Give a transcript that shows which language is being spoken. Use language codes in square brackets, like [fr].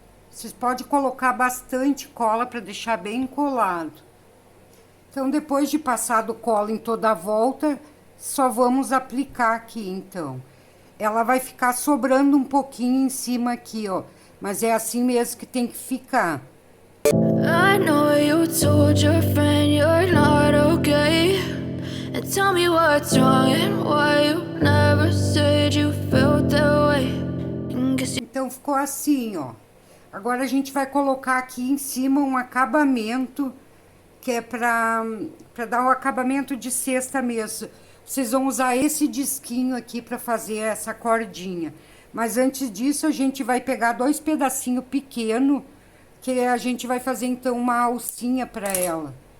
[pt] Vocês podem colocar bastante cola para deixar bem colado. Então, depois de passado cola em toda a volta, só vamos aplicar aqui, então. Ela vai ficar sobrando um pouquinho em cima aqui, ó. Mas é assim mesmo que tem que ficar. [en] I know you told your friend you're not okay. And tell me what's wrong and why you never said you felt that way. [pt] Então, ficou assim, ó. Agora a gente vai colocar aqui em cima um acabamento, que é para dar um acabamento de cesta mesmo. Vocês vão usar esse disquinho aqui para fazer essa cordinha. Mas antes disso, a gente vai pegar 2 pedacinhos pequenos, que a gente vai fazer então uma alcinha para ela.